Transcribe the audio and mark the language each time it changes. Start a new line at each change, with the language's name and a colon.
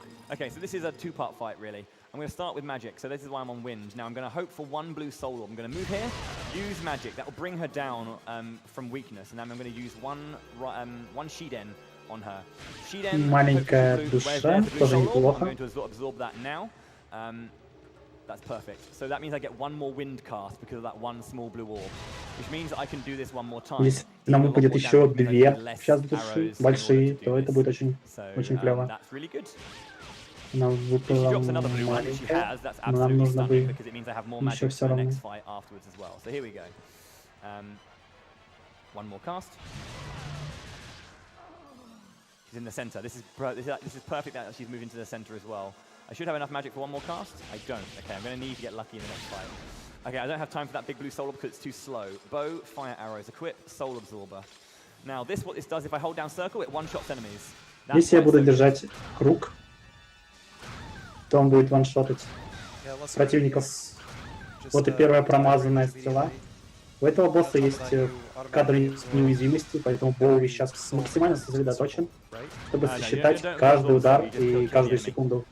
English: Okay, so this is a two-part fight, really. I'm going to start with magic, so this is why I'm on wind. Now I'm going to hope for one blue soul orb. I'm going to move here, use magic. That will bring her down from weakness, and then I'm going to use one Shiden on her. Shiden,
Russian: маленькая душа, тоже неплохо.
English: I'm going to absorb that now. That's perfect. So that means I get one more wind cast because of that one small blue orb, which means I can do this one more time.
Russian: Если нам выпадет еще две сейчас души большие, то это будет очень клево.
English: That's really good.
Russian: Нам выпала маленькая, но нам нужно бы еще все равно.
English: So here we go. One more cast. She's in the center. This is perfect that she's moving to the center as well. I should have enough magic for one more cast. I don't. Okay, I'm going to need to get lucky in the next fight. Okay, I don't have time for that big blue soul orb because it's too slow. Bow, fire arrows, equip, soul absorber. Now this, what this does, if I hold down circle, it one-shots enemies.
Russian: Если я буду держать круг, то он будет ваншотать противников. Вот и первая промазанная стрела. У этого босса есть кадры неуязвимости, поэтому Боуи сейчас максимально сосредоточен, чтобы сосчитать каждый удар и каждую секунду.